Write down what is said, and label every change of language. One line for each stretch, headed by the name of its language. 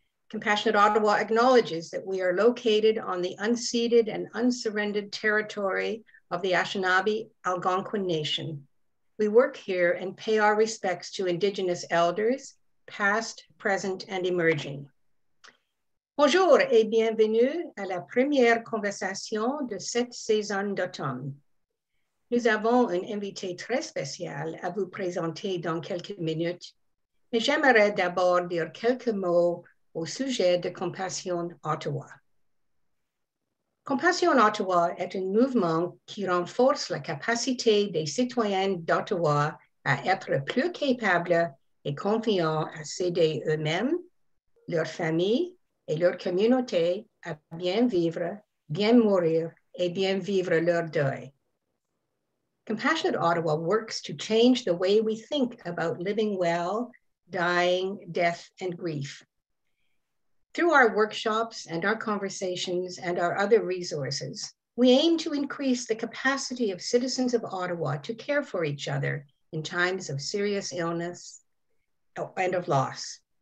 English: Compassionate Ottawa acknowledges that we are located on the unceded and unsurrendered territory of the Anishinaabe Algonquin Nation. We work here and pay our respects to Indigenous elders, past, present, and emerging.
French: Bonjour et bienvenue à la première conversation de cette saison d'automne. Nous avons un invité très spécial à vous présenter dans quelques minutes, mais j'aimerais d'abord dire quelques mots au sujet de Compassion Ottawa. Compassion Ottawa est un mouvement qui renforce la capacité des citoyens d'Ottawa à être plus capables et confiants à s'aider eux-mêmes, leur famille et leur communauté à bien vivre, bien mourir et bien vivre leur deuil.
English: Compassionate Ottawa works to change the way we think about living well, dying, death, and grief. Through our workshops and our conversations and our other resources, we aim to increase the capacity of citizens of Ottawa to care for each other in times of serious illness and of loss.